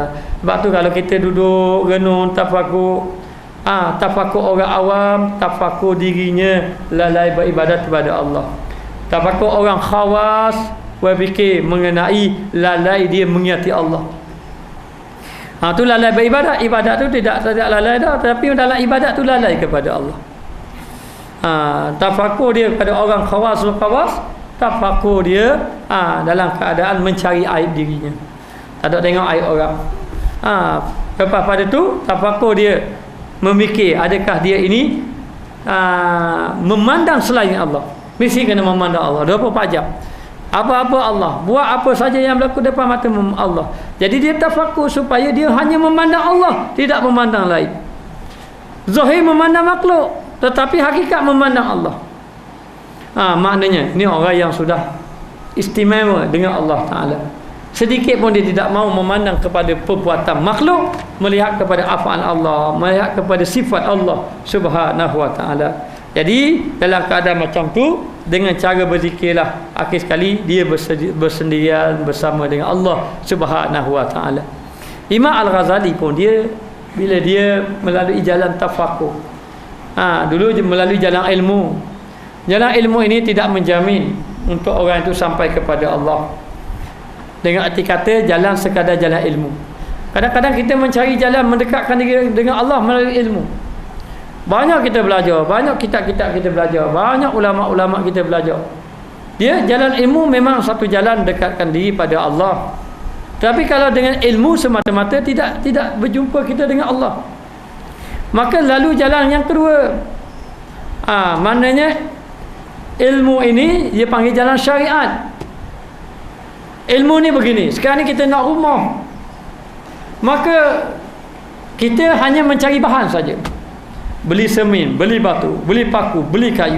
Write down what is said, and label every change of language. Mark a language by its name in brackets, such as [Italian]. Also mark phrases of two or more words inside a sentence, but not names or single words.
[Malay] Sebab tu kalau kita duduk renung tafakur, tafakur orang awam, tafakur dirinya lalai beribadat kepada Allah. Tafakur orang khawas berfikir mengenai lalai dia mengingati Allah. Tu lalai beribadat. Ibadat tu tidak lalai dah, tapi dalam ibadat tu lalai kepada Allah. Tafakur dia pada orang khawas, tafakur dia dalam keadaan mencari aib dirinya, tak ada tengok aib orang. Lepas pada tu tafakur dia memikir, adakah dia ini memandang selain Allah. Mesti kena memandang Allah 24 jam. Apa-apa Allah, buat apa saja yang berlaku depan mata Allah. Jadi dia tafakur supaya dia hanya memandang Allah, tidak memandang lain. Zahir memandang makhluk, tetapi hakikat memandang Allah. Maknanya ini orang yang sudah istimewa dengan [Arabic] الله تعالى. [Malay] Sedikit pun dia tidak mau memandang kepada perbuatan makhluk, melihat kepada af'al Allah, melihat kepada sifat Allah [Arabic] سبحانه وتعالى. [Malay] Jadi dalam keadaan macam tu, dengan cara berzikirlah, akhir sekali dia bersendirian bersama dengan Allah [Arabic] سبحانه وتعالى. [Malay] Imam Al-Ghazali pun dia, bila dia melalui jalan tafakur, dulu melalui jalan ilmu. Jalan ilmu ini tidak menjamin untuk orang itu sampai kepada Allah. Dengan arti kata jalan sekadar jalan ilmu. Kadang-kadang kita mencari jalan mendekatkan diri dengan Allah melalui ilmu. Banyak kita belajar, banyak kitab-kitab kita belajar, banyak ulama-ulama kita belajar. Dia jalan ilmu memang satu jalan dekatkan diri pada Allah. Tapi kalau dengan ilmu semata-mata tidak berjumpa kita dengan Allah. Maka lalu jalan yang kedua. Maknanya ilmu ini dia panggil jalan syariat. Ilmu ni begini, sekarang ni kita nak rumah, maka kita hanya mencari bahan saja. Beli semen, beli batu, beli paku, beli kayu.